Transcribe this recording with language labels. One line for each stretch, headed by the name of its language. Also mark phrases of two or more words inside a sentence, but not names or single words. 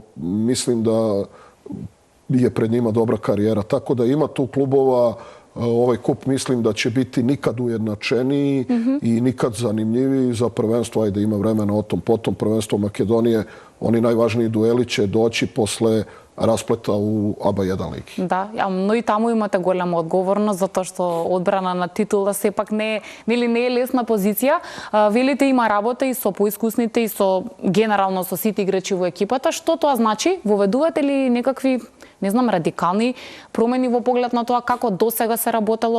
Serbian: Mislim da je pred njima dobra karijera. Tako da ima tu klubova. Ovaj kup mislim da će biti nikad ujednačeniji i nikad zanimljiviji za prvenstvo. Ajde, ima vremena o tom potom. Prvenstvo Makedonije, oni najvažniji dueli će doći posle расплета у АБА 1 лиги.
Macedonian: Да, но и таму имате голема одговорност затоа што одбрана на титула сепак не е лесна позиција. Велите има работа и со поискусните и со генерално со сите играчи во екипата. Што тоа значи? Воведувате ли некакви, не знам, радикални промени во поглед на тоа како досега се работело?